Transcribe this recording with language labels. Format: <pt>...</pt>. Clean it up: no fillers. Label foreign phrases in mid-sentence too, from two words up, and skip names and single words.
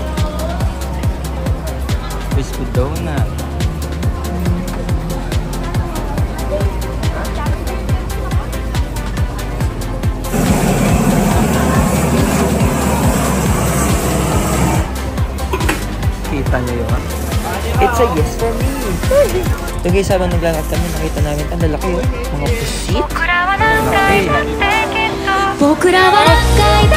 <tl>Biscuit donut. Kita nyo yun.</tl> <en>It's a yes for me. So guys,</en> <tl>habang naglalakad kami, nakita namin ang lalaki yun. Mga pusit. Malaki.</tl> <ja>僕らは仲</ja>